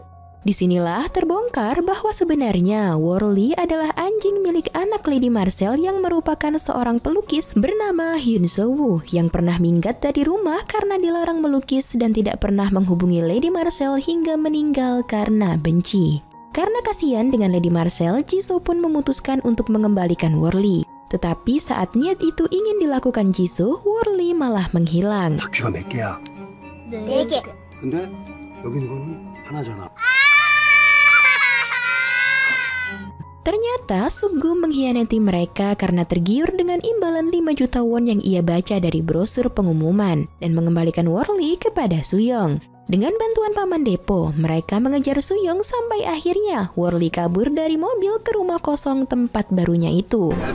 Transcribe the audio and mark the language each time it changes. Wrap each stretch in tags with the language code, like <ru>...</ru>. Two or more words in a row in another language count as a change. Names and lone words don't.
<id>Disinilah terbongkar bahwa sebenarnya Worley adalah anjing milik anak Lady Marcel yang merupakan seorang pelukis bernama Hyun So Woo yang pernah minggat dari rumah karena dilarang melukis dan tidak pernah menghubungi Lady Marcel hingga meninggal karena benci. Karena kasihan dengan Lady Marcel, Jisoo pun memutuskan untuk mengembalikan Worley. Tetapi saat niat itu ingin dilakukan Jisoo, Worley malah menghilang.</id> <ko>바퀴가 몇 개야? 네 개. 근데 여기 있는 거는 하나잖아.</ko> <id>Ternyata Sukgu mengkhianati mereka karena tergiur dengan imbalan 5 juta won yang ia baca dari brosur pengumuman dan mengembalikan Worley kepada Suyong. Dengan bantuan Paman Depo, mereka mengejar Suyong sampai akhirnya Worley kabur dari mobil ke rumah kosong tempat barunya itu.</id>